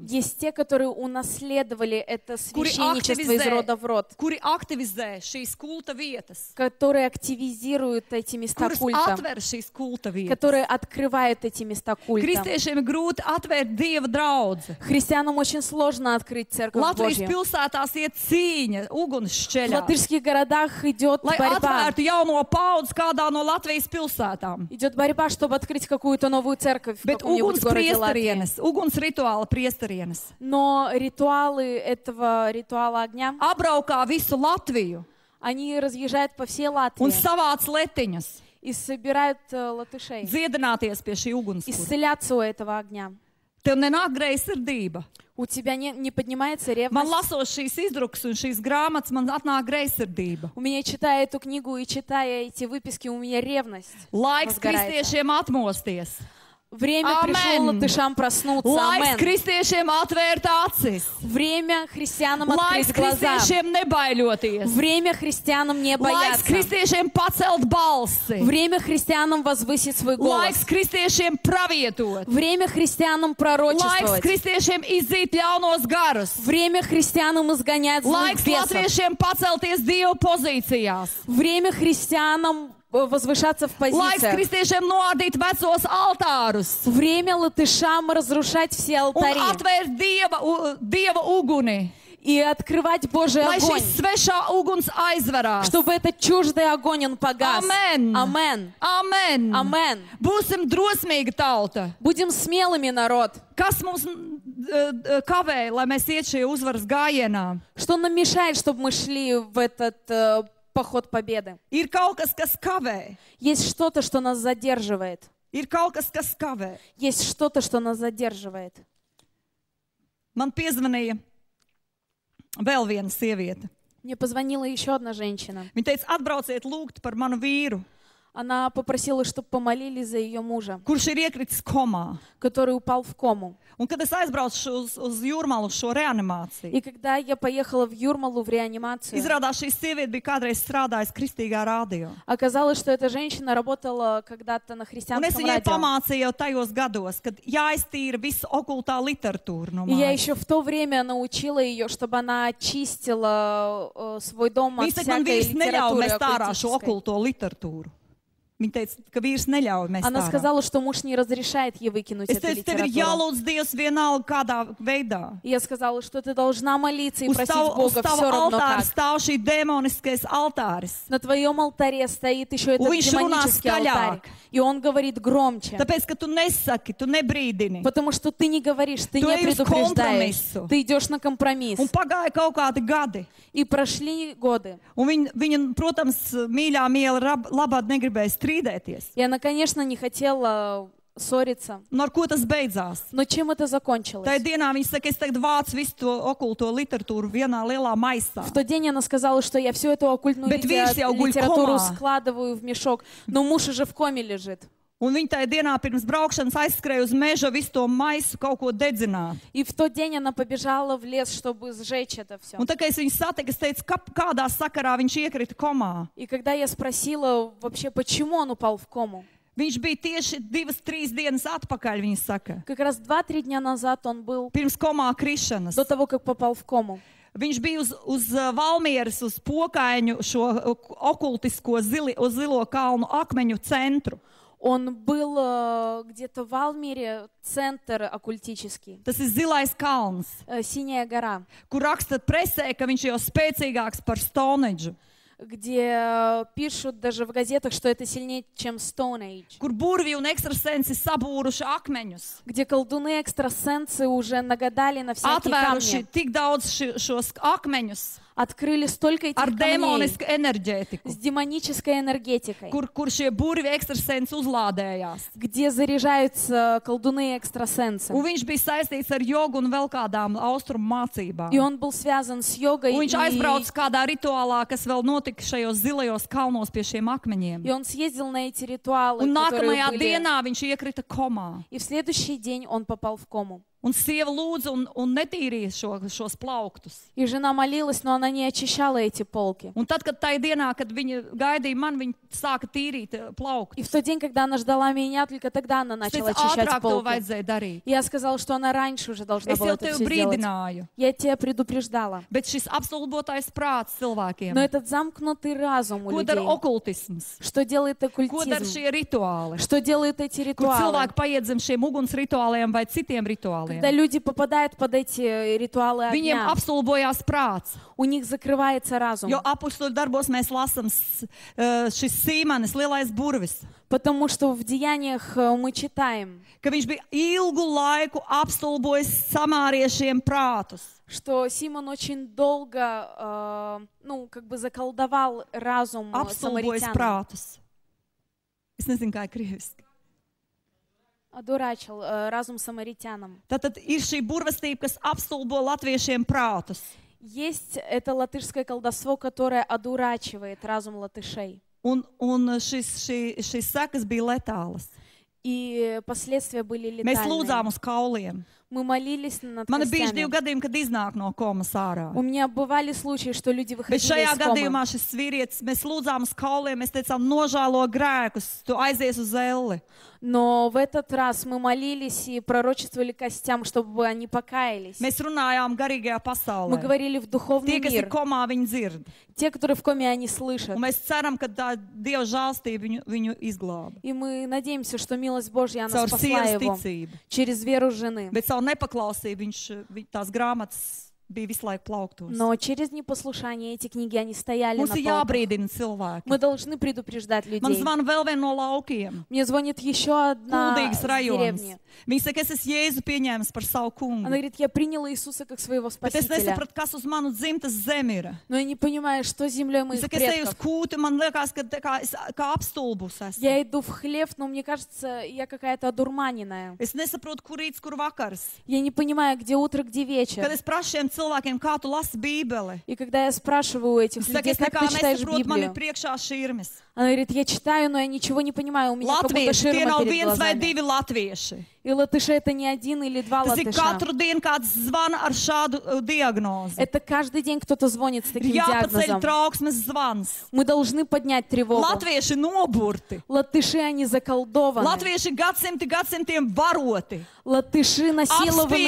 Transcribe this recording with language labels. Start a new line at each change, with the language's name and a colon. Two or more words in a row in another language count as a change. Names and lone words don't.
Russian: Есть те, которые унаследовали это
Latvian: Kuri
Russian: священничество из рода в род,
Latvian: kuri aktivizē šīs kulta vietas.
Russian: которые активизируют эти места
Latvian: Kuras
Russian: культа,
Latvian: atver šīs kulta vietas.
Russian: которые открывают эти места культа.
Latvian: Kristiešiem ir grūti atvērt Dieva draudzi.
Russian: Христианам очень сложно открыть церковь
Latvian: Latvijas
Russian: Божью.
Latvian: pilsētās iet cīņa, uguns
Russian: В
Latvian: šķeļā.
Russian: латышских городах идет
Latvian: Lai
Russian: борьба.
Latvian: atvērtu jauno paudzi kādā no Latvijas pilsētām.
Russian: Идет борьба, чтобы открыть какую-то новую церковь в
Latvian: Bet
Russian: каком-нибудь
Latvian: uguns
Russian: городе Латвии.
Latvian: priesterienes, uguns rituāla priesterienes
Russian: Но ритуалы этого ритуала огня,
Latvian: apbraukā visu Latviju
Russian: они разъезжают по всей Латвии
Latvian: un savāc letiņas,
Russian: и собирают латышей,
Latvian: dziedināties pie šī ugunskura.
Russian: исцеляться у этого огня.
Latvian: Tev nenāk greizsirdība.
Russian: У тебя не поднимается
Latvian: Man
Russian: ревность.
Latvian: lasot šīs izdrukas un šīs grāmatas, man atnāk greizsirdība.
Russian: У меня, читая эту книгу и читая эти выписки, у меня ревность
Latvian: Laiks
Russian: возгорается.
Latvian: kristiešiem atmosties.
Russian: Время Амен. пришло латышам проснуться.
Latvian: Laiks
Russian: Амен.
Latvian: kristiešiem atvērt acis.
Russian: Время христианам
Latvian: Laiks
Russian: открыть глаза.
Latvian: kristiešiem nebaiļoties.
Russian: Время христианам не
Latvian: Laiks
Russian: бояться.
Latvian: kristiešiem pacelt balsi.
Russian: Время христианам возвысить свой голос.
Latvian: Laiks kristiešiem pravietot.
Russian: Время христианам
Latvian: Laiks
Russian: пророчествовать.
Latvian: kristiešiem izzīt ļaunos garus.
Russian: Время христианам изгонять злых
Latvian: Laiks
Russian: бесов.
Latvian: latviešiem pacelties Dieva pozīcijās.
Russian: Время христианам возвышаться в
Latvian: Laiks
Russian: позициях.
Latvian: kristiešiem noardīt vecos altārus.
Russian: Время латышам разрушать все
Latvian: Un
Russian: алтари
Latvian: atvērt Dieva uguni.
Russian: и открывать Божий
Latvian: Lai
Russian: огонь,
Latvian: šis svešā uguns aizvarās.
Russian: чтобы этот чуждый огонь он погас.
Latvian: Amen.
Russian: Амен.
Latvian: Amen.
Russian: Амен.
Latvian: Būsim drosmīga tauta.
Russian: Будем смелыми, народ.
Latvian: Kas mums kavē, lai mēs iet šajā uzvaras gājienā?
Russian: Что нам мешает, чтобы мы шли в этот поход победы?
Latvian: Ir kaut kas, kas kavē.
Russian: Есть что-то, что нас задерживает.
Latvian: Ir kaut kas, kas kavē.
Russian: Есть что-то, что нас задерживает.
Latvian: Man piezvanīja vēl viena sieviete.
Russian: Мне позвонила еще одна женщина.
Latvian: Viņa teica, atbrauciet lūgt par manu vīru,
Russian: Она попросила, чтобы помолили за ее мужа,
Latvian: kurš ir iekritis komā.
Russian: который упал в кому.
Latvian: Un kad es aizbraucu uz Jūrmalu, uz šo reanimāciju,
Russian: И когда я поехала в Юрмалу в реанимацию,
Latvian: izrādās šī sieviete bija kādreiz strādājusi kristīgā rādio.
Russian: оказалось, что эта женщина работала когда-то на
Latvian: Un es
Russian: христианском
Latvian: viņai
Russian: радио.
Latvian: pamācīju jau tajos gados, kad jāiztīra visa okultā literatūra no
Russian: И я
Latvian: mājas.
Russian: еще в то время научила ее, чтобы она очистила свой дом от
Latvian: Viņa teica, man
Russian: всякой
Latvian: vīrs neļauj
Russian: литературы
Latvian: mest ārā šo
Russian: оккультической.
Latvian: okulto literatūru. Viņa teica, ka vīrs neļauj mest
Russian: Она
Latvian: ārā.
Russian: сказала, что муж не разрешает ей выкинуть
Latvian: Es
Russian: эту
Latvian: teicu, tev ir
Russian: литературу.
Latvian: jālūdz Dievs vienalga kādā veidā.
Russian: И я сказала, что ты должна молиться и
Latvian: Uz
Russian: просить
Latvian: tavu
Russian: Бога все равно
Latvian: altāra
Russian: как.
Latvian: stāv šī demoniskais altāris.
Russian: На твоем алтаре стоит еще этот
Latvian: Viņš runā
Russian: демонический алтарь.
Latvian: skaļāk.
Russian: И он говорит громче.
Latvian: Tāpēc, ka tu nesaki, tu nebrīdini.
Russian: Потому что ты не говоришь, ты
Latvian: Tu
Russian: не
Latvian: ej uz
Russian: предупреждаешь.
Latvian: kompromisu.
Russian: Ты идешь на компромисс.
Latvian: Un pagāja kaut kādi gadi.
Russian: И прошли годы.
Latvian: Un viņa, protams, mīļā miela labāk negribēja strīdēties.
Russian: И она, конечно, не хотела ссориться.
Latvian: Un ar ko tas beidzās?
Russian: Но чем это закончилось?
Latvian: Tajā dienā viņa saka, es tagad vācu visu to okulto literatūru vienā lielā maisā.
Russian: В тот день она сказала, что я всю эту оккультную
Latvian: Bet vīrs jau guļ
Russian: литературу
Latvian: komā.
Russian: складываю в мешок, но муж уже в коме лежит.
Latvian: Un viņa tajā dienā pirms braukšanas aizskrēja uz meža visu to maisu kaut ko dedzināt.
Russian: И в тот день она побежала в лес, чтобы сжечь это все.
Latvian: Un tā kā es viņu satiku, es teicu, kādā sakarā viņš iekrita komā.
Russian: И когда я спросила вообще, почему он упал в кому,
Latvian: Viņš bija tieši 2-3 dienas atpakaļ, viņa saka,
Russian: как раз 2-3 дня назад он был,
Latvian: pirms komā krišanas.
Russian: до того, как попал в кому.
Latvian: Viņš bija uz Valmieras, uz Pokaiņu šo okultisko zilo kalnu akmeņu centru.
Russian: Он был где-то в Валмире, центр оккультический,
Latvian: Tas ir zilais kalns,
Russian: Синяя гора,
Latvian: kur raksta presē, ka viņš jau spēcīgāks par Stonehenge,
Russian: где пишут даже в газетах, что это сильнее, чем Stone Age,
Latvian: kur burvji un ekstrasensi sabūruši akmeņus,
Russian: где колдуны-экстрасенсы уже нагадали на всякие
Latvian: atvēruši
Russian: камни,
Latvian: tik daudz šos akmeņus
Russian: открыли столько этих
Latvian: ar
Russian: камней
Latvian: demonisku enerģētiku,
Russian: с демонической энергетикой,
Latvian: kur šie burvji ekstrasensi uzlādējās.
Russian: где заряжаются колдуны-экстрасенсы.
Latvian: Un viņš bija saistīts ar jogu un vēl kādām austrumu mācībām.
Russian: И он был связан с йогой,
Latvian: Un viņš aizbrauca kādā rituālā, kas vēl notika šajos zilajos kalnos pie šiem akmeņiem.
Russian: и он съездил на эти ритуалы,
Latvian: Un
Russian: которые
Latvian: nākamajā
Russian: были.
Latvian: dienā viņš iekrita komā.
Russian: И в следующий день он попал в кому.
Latvian: Un sieva lūdza un netīrīja šos plauktus.
Russian: И жена молилась, но она не очищала эти полки.
Latvian: Un tad, kad tajā dienā, kad viņa gaidīja mani, viņa sāka tīrīt
Russian: И
Latvian: plauktus.
Russian: в тот день, когда она ждала меня, только тогда она
Latvian: Es
Russian: начала
Latvian: teicu,
Russian: очищать
Latvian: ātrāk to
Russian: полки.
Latvian: vajadzēja darīt.
Russian: И я сказала, что она раньше уже должна
Latvian: Es
Russian: была
Latvian: jau
Russian: это
Latvian: tevi
Russian: все сделать.
Latvian: brīdināju.
Russian: Я тебя предупреждала.
Latvian: Bet šis apstulbotais prāts cilvēkiem.
Russian: Но этот замкнутый разум у
Latvian: Ko dara
Russian: людей,
Latvian: okultisms?
Russian: что делает
Latvian: Ko dara
Russian: оккультизм,
Latvian: šie rituāli?
Russian: что делают эти
Latvian: Kur
Russian: ритуалы,
Latvian: cilvēki paiet zem šiem uguns rituāliem vai citiem rituāliem?
Russian: когда люди попадают под эти ритуалы
Latvian: Viņiem
Russian: огня,
Latvian: apstulbojās prāts.
Russian: у них закрывается разум.
Latvian: Jo apakšļu darbos mēs lasām šis sīmanis, lielais burvis,
Russian: Потому что в деяниях мы читаем,
Latvian: ka viņš bija ilgu laiku apstulbojis samāriešiem prātus.
Russian: что Симон очень долго, как бы заколдовал разум
Latvian: Apstulbojis
Russian: самаритян,
Latvian: prātus. Es nezinu, kā ir krieviski.
Russian: одурачил разум самаритянам.
Latvian: Tātad ir šī burvestība, kas apstulbo latviešiem prātus.
Russian: Есть это латышское колдовство, которое одурачивает разум латышей.
Latvian: Un šīs sekas bija letālas.
Russian: И последствия были
Latvian: Mēs
Russian: летальные.
Latvian: lūdzām uz kauliem.
Russian: Мы молились над
Latvian: Man ir bijuši
Russian: костями.
Latvian: 2 gadījumi, kad iznāk no komas ārā.
Russian: У меня бывали случаи, что люди
Latvian: Bet
Russian: выходили
Latvian: šajā
Russian: из комы.
Latvian: gadījumā šis vīrietis, mēs lūdzām uz kauliem, mēs teicām, nožēlo grēkus, tu aizies uz elli.
Russian: Но в этот раз мы молились и пророчествовали костям, чтобы они покаялись.
Latvian: Mēs runājām garīgajā
Russian: Мы
Latvian: pasaulē.
Russian: говорили в духовный
Latvian: Tie, kas ir
Russian: мир.
Latvian: komā, viņi dzird.
Russian: Те, которые в коме, они слышат.
Latvian: Un mēs ceram, ka tā Dieva žālstība viņu izglāba.
Russian: И мы надеемся, что милость Божья, она
Latvian: Caur
Russian: спасла
Latvian: sievas
Russian: его
Latvian: ticību.
Russian: через веру жены.
Latvian: Bet savu nepaklausību tās grāmatas bija visu laiku plauktos.
Russian: Но через непослушание эти книги, они стояли
Latvian: Mums
Russian: на
Latvian: ir
Russian: полках.
Latvian: jābrīdina cilvēki.
Russian: Мы должны предупреждать
Latvian: Man
Russian: людей.
Latvian: zvana vēl viena no laukiem.
Russian: Мне звонит еще одна
Latvian: Kuldīgas
Russian: из
Latvian: rajonas.
Russian: деревни.
Latvian: Viņa saka, es esmu Jēzu pieņēmis par savu kungu.
Russian: Она говорит, я приняла Иисуса как своего
Latvian: Bet es
Russian: Спасителя.
Latvian: nesapratu, kas uz manu dzimtas zemi ir.
Russian: Но я не понимаю, что с землей
Latvian: Viņa
Russian: моих
Latvian: saka, es eju uz
Russian: предков.
Latvian: kūtu, man liekas, ka tā kā es kā apstulbus esmu.
Russian: Я иду в хлев, но мне кажется, я какая-то одурманенная.
Latvian: Es nesaprotu, kur rīts, kur vakars.
Russian: Я не понимаю, где утро, где
Latvian: Kad
Russian: вечер.
Latvian: es prasu šiem cilvēkiem, kā tu lasi Bībeli,
Russian: И когда я спрашиваю у этих
Latvian: es saku,
Russian: людей,
Latvian: es
Russian: как
Latvian: nekā
Russian: ты читаешь
Latvian: nesaprotu, man ir
Russian: Библию,
Latvian: priekšā šķirmes.
Russian: она говорит, я читаю, но я ничего не понимаю, у меня как будто
Latvian: Latvieši, tie
Russian: ширма
Latvian: nav
Russian: перед
Latvian: viens vai
Russian: глазами.
Latvian: 2 latvieši.
Russian: И латыши это не один или два
Latvian: Tas ir
Russian: латыша.
Latvian: katru dienu kāds zvana ar šādu diagnozi.
Russian: Это каждый день кто-то звонит с
Latvian: Ir
Russian: таким
Latvian: jāpaceļ
Russian: диагнозом.
Latvian: trauksmes zvans.
Russian: Мы должны поднять тревогу.
Latvian: Latvieši noburti.
Russian: Латыши, они заколдованы.
Latvian: Latvieši gadsimtiem varoti.
Russian: Латыши насилованы,